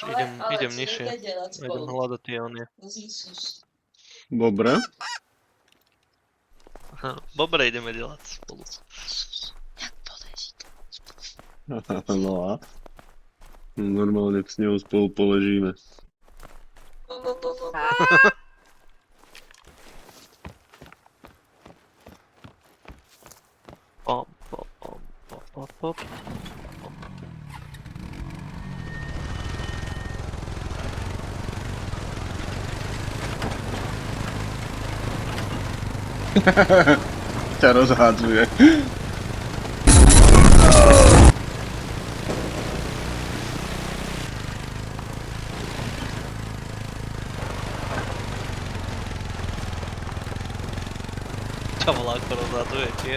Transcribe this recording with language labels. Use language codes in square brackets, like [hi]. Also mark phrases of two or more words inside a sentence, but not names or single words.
[sk] Ale idem co nižšie. [cs] jdete dělat [sk] Idem spolu? hľadať tie onie. [cs] Zjistíš. [sk] Dobre. Dobre, ideme delať spolu. Jak poležíte? No a? Normálne s ňou spolu poležíme. Pom, pom, pom, pom, pom, pom. Ťa rozhádzuje. Ťa volá, ako rozhadzuje tiež.